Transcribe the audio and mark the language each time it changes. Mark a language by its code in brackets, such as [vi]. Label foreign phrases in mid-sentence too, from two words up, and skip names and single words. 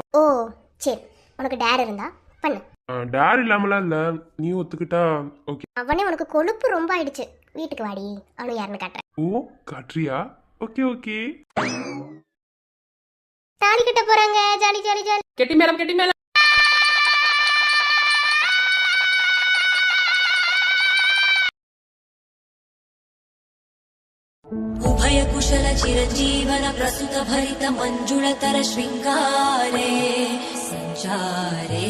[ta] ஓ சரி, உனக்கு டேர் இருந்தா பண்ணு. டேர் இல்லாமலாம் இல்ல, நீ ஒத்துக்கிட்டா ஓகே. அவனே உனக்கு கொழுப்பு ரொம்ப ஆயிடுச்சு, வீட்டுக்கு வாடி, அனு யாருன்னு காட்டுறேன். ஓ காட்ரியா? ஓகே ஓகே. தாலி கட்ட போறாங்க, ஜாலி ஜாலி ஜாலி. கெட்டி மேலம் கெட்டி மேலம். [mr] उभय कुशल चिरजीवन प्रसुत भरित मंजुळतर शृंगारे संचारे